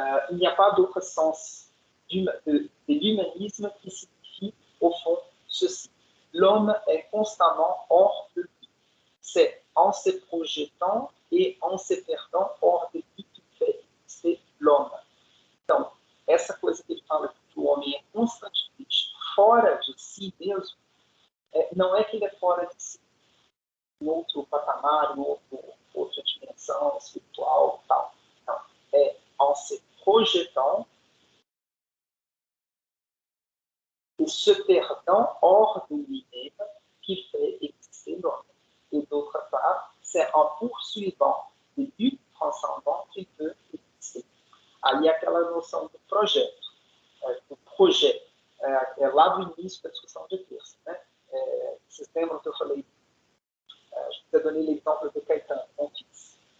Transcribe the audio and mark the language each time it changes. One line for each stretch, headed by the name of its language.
French: Il n'y a pas d'autre sens de l'humanisme qui signifie, au fond, ceci. L'homme est constamment hors de lui. C'est en se projetant et en se perdant hors de lui que fait exister l'homme.
Portuguese: Então, essa coisa que ele fala que o homem é constantemente fora de si mesmo, não é que ele é fora de si, em outro patamar, em outra dimensão espiritual, tal. Não.
French: É en se projetant et se perdant hors de lui-même qui fait exister l'homme. Et d'autre part, c'est en poursuivant le but transcendant qu'il peut exister.
Portuguese: Aí aquela noção do projeto, do projeto, lá do início da discussão de terça. Né? Vocês lembram que eu falei,
French: je vous ai donné l'exemple de Caetano, mon fils.